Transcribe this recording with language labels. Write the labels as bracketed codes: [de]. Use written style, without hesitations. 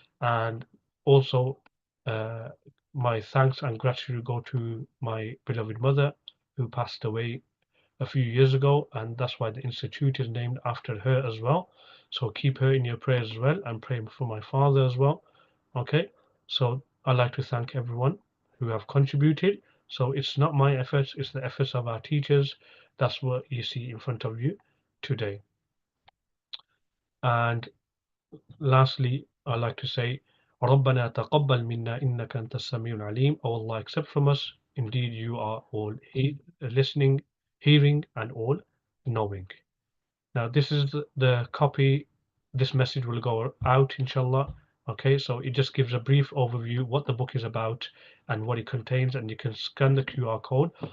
[en] And also, my thanks and gratitude go to my beloved mother who passed away a few years ago, and that's why the institute is named after her as well. So keep her in your prayers as well, and pray for my father as well. Okay, so I'd like to thank everyone who have contributed. So it's not my efforts, it's the efforts of our teachers. That's what you see in front of you today. And lastly, I'd like to say, [ar] رَبَّنَا تَقَبَّلْ مِنَّا إِنَّكَ أَنْتَ السَّمِيعُ الْعَلِيمُ. [en] O Allah, accept from us. Indeed, you are all listening, hearing, and all knowing. Now, this is the copy. This message will go out, inshallah. Okay, so it just gives a brief overview what the book is about and what it contains, and you can scan the QR code.